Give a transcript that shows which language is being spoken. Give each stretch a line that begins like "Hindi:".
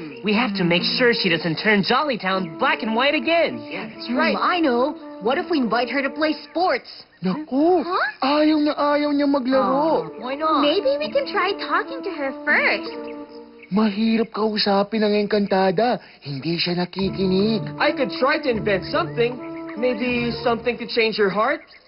English: We have to make sure she doesn't turn Jollytown black and white again. That's right. I know. What if we invite her to play sports?
Filipino: Naku,
English: Huh?
Filipino: ayaw niya maglaro.
English: Why not? Maybe we can try talking to her first.
Filipino: Mahirap kausapin ang engkantada. Hindi siya nakikinig.
English: I could try to invent something. Maybe something to change her heart.